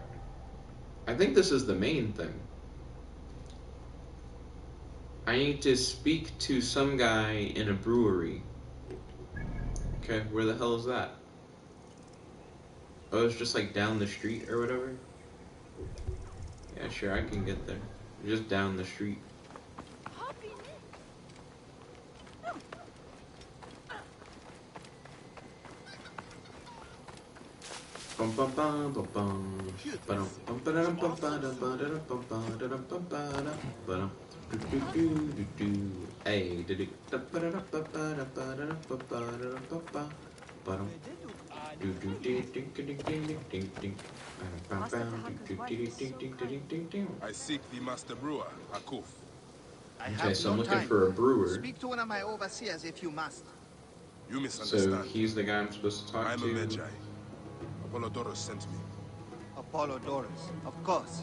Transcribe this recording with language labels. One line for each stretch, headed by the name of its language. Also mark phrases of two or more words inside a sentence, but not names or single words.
English: I think this is the main thing. I need to speak to some guy in a brewery. Okay, where the hell is that? Oh, it's just like down the street or whatever? Yeah, sure, I can get there. Just down the street. Bum bum bum bum bum. Ba-dum, bum, ba-da-dum, bum, ba-dum, ba-da-dum, bum, ba-da-dum, bum, ba-da, ba-dum. Do-do-do-do-do. Hey, do-do. Da-ba-da-dum, ba-ba-da, ba-da-dum, ba-ba-da-dum, ba-ba. Ba-dum. Do-do-do-ding-a-ding-ding-ding-ding-ding. Ba-dum, do-do-do-ding-ding-ding-ding-ding. I seek the master brewer, Akuf. Okay, so I'm looking for a brewer. Speak to one of my overseers if you must. You So misunderstand. he's the guy I'm supposed to talk I'm to. a Magi. Apollodorus sent me. Apollodorus, of course.